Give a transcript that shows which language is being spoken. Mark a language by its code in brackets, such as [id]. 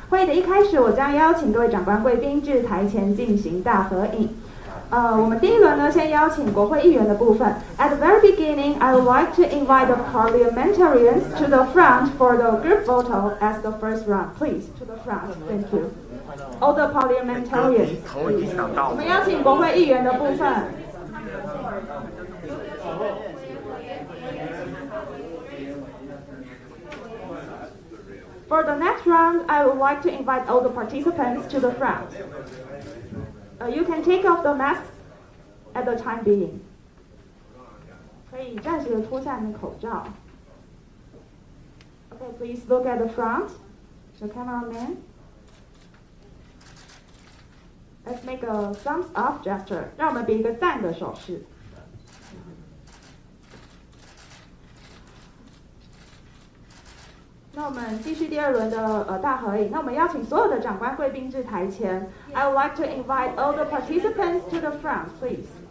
[zh] 会议的一开始，我将邀请各位长官贵宾至台前进行大合影。我们第一轮呢，先邀请国会议员的部分。 [en] At the very beginning, I would like to invite the parliamentarians to the front for the group photo as the first round. Please, to the front. Thank you. All the parliamentarians. [zh] 我们邀请国会议员的部分。 [en] For the next round, I would like to invite all the participants to the front. You can take off the masks at the time being. [zh] 可以暂时的脱下你的口罩。 [en] Okay, please look at the front. The cameraman. Let's make a thumbs up gesture. [zh] 让我们比一个赞的手势。那我们继续第二轮的大合影。那我们邀请所有的长官贵宾至台前。 [en] I would like to invite all the participants to the front, please.